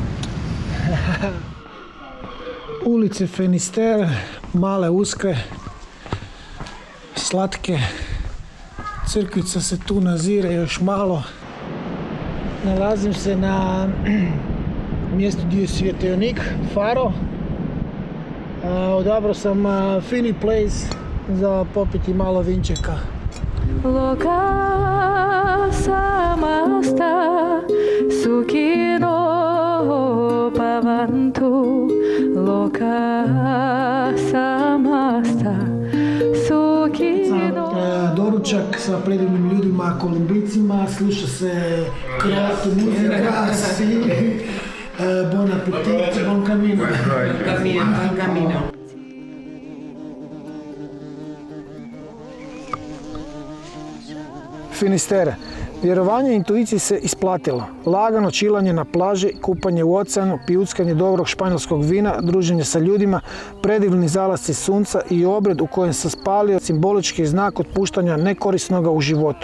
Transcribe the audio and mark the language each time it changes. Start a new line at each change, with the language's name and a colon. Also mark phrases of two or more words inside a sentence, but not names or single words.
Croatian: Ulice Finisterre, male, uske, slatke. Crkvica se tu nazire još malo. Nalazim se na mjestu gdje je svjetionik, Faro. Odabrao sam fini place za popiti malo vinčeka.
Sanskrit: Loka samasta sukino pavantu. Loka samasta sukino.
Croatian: Doručak sa predivnim ljudima, Kolumbicima, sluša se kroatu muzika,
French: bon appetit,
Spanish: bon camino. Bon camino.
Croatian: Finistere. Vjerovanje intuiciji se isplatilo. Lagano čilanje na plaži, kupanje u oceanu, pijuckanje dobrog španjolskog vina, druženje sa ljudima, predivni zalasci sunca i obred u kojem sam spalio simbolički znak otpuštanja nekorisnoga u životu.